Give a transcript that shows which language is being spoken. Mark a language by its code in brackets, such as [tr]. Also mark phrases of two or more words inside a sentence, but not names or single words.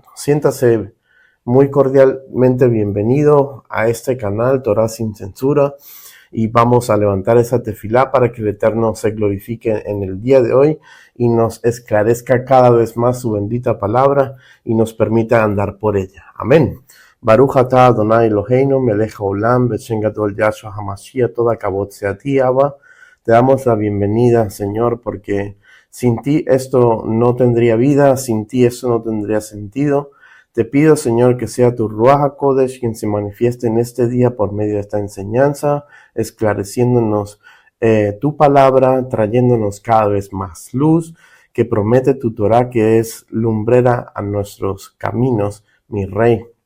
[es] Siéntase muy cordialmente bienvenido a este canal Torá sin censura y vamos a levantar esa tefilá para que el Eterno se glorifique en el día de hoy y nos esclarezca cada vez más su bendita palabra y nos permita andar por ella. Amén. [he] ברוך אתה אדוני אלוהינו מלך העולם בשם גדול ישוע המשיח [es] toda kavod sea a ti, Abba. Te damos la bienvenida, Señor, porque sin ti esto no tendría vida, sin ti esto no tendría sentido. Te pido, Señor, que sea tu [he] רוח הקודש [es] quien se manifieste en este día por medio de esta enseñanza, esclareciéndonos tu palabra, trayéndonos cada vez más luz, que promete tu Torah, que es lumbrera a nuestros caminos, mi Rey.